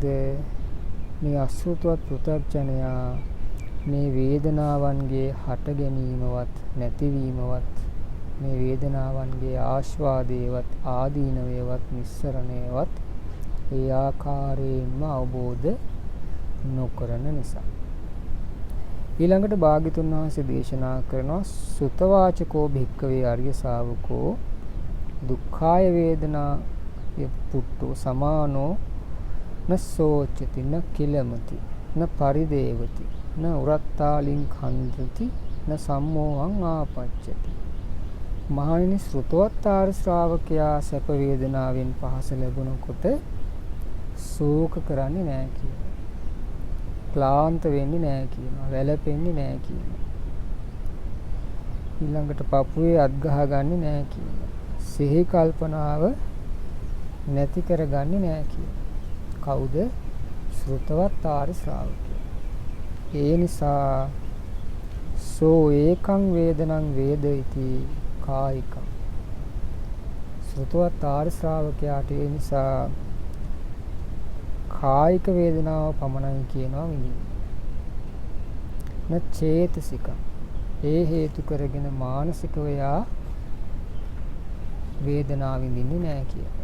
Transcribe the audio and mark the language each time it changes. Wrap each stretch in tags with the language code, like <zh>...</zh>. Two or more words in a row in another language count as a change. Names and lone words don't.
<si>මේ අසෘතවත් පෘථග්ජනයා මේ වේදනාවන්ගේ හට ගැනීමවත් නැතිවීමවත් මේ වේදනාවන්ගේ ආස්වාදයේවත් ආදීනවයේවත් නිස්සරණයේවත් ඒ ආකාරයෙන්ම අවබෝධ නොකරන නිසා. ඊළඟට භාග්‍යතුන් වහන්සේ දේශනා කරනවා</si> <pi>සුතවාචකෝ භික්ඛවේ ආර්ය ශාවකෝ දුක්ඛාය වේදනා පුට්ටෝ සමානෝ නසෝචති න කිලමති න පරිදේවති න උරත්තාලින් කන්දති න සම්මෝහං ආපච්චති.</pi> <si>මහණෙනි ශ්‍රුතවත් ආර්ය ශ්‍රාවකයා සැප වේදනාවෙන් පහස ලැබුණකොට ශෝක කරන්නේ නැහැ කියනවා. ක්ලාන්ත වෙන්නේ නැහැ කියනවා. වැළපෙන්නේ නැහැ කියනවා. ඊළඟට පපුවේ අත් ගහගන්නේ නැහැ කියනවා. සිහි කල්පනාව නැති කරගන්නේ නැහැ කියනවා. කවුද? ශ්‍රුතවත් ආර්ය ශ්‍රාවකයා. ඒ නිසා</si> <pi>සෝ ඒකං වේදනං වේදයිති කායිකං.</pi> <si>ශ්‍රුතවත් ආර්ය ශ්‍රාවකයාට ඒ නිසා කායික වේදනාව පමණයි කියනවා විඳින්න.</si> <pi>න චේතසික.</pi> <si>ඒ හේතු කරගෙන මානසිකව යා වේදනාව විඳින්නේ නැහැ කියලා.</si>